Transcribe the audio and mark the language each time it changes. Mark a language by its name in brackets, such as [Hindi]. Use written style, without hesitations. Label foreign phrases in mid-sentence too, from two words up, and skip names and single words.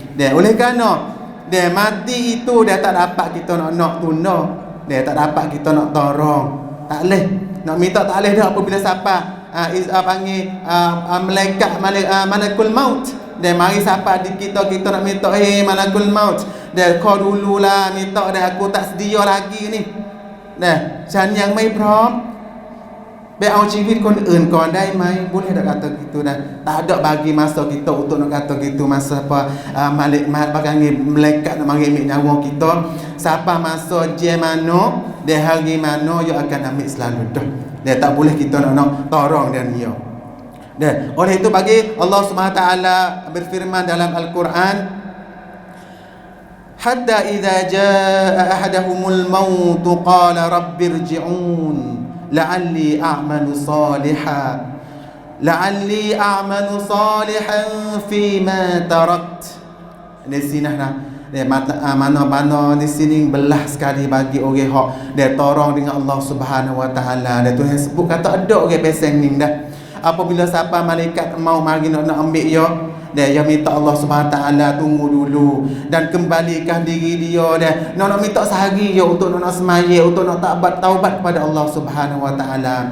[Malay] Dia oleh kerana dia mati itu dia tak dapat kita nak tuna, dia tak dapat kita nak tolong, tak boleh nak minta, tak boleh dah apabila siapa panggil malaikat malakul maut. Dia mari siapa di kita nak minta malakul maut, dia kau dululah minta dia, aku tak sedia lagi ni. [Thai] นะฉันยังไม่พร้อมไปเอาชีวิตคนอื่นก่อนได้ไหม [Malay] boleh tak kata gitu dah. Tak ada bagi masa kita untuk nak kata gitu, masa apa malaikat nak mari ambil nyawa kita. Siapa masa je mano dia hari mano dia akan ambil selalu dah. Dia tak boleh kita nak tolong dan dia. Dan oleh itu bagi Allah Subhanahu Wa Taala berfirman dalam Al-Quran, [Arabic] حتى إذا جاء أحدهم الموت قال رب ارجعون لعلي أعمل صالحا فيما تركت. [Malay] Di sini mana di sini belah sekali bagi orang hak dia tolong dengan Allah Subhanahu Wa Taala. Dia Tuhan sebut kata ada orang peseng ni dah. Apabila siapa malaikat mau mari nak ambil dia minta Allah Subhanahu Taala tunggu dulu dan kembalikan diri dia nak minta sehari untuk nak semaya, untuk nak taubat kepada Allah Subhanahu Wa Taala.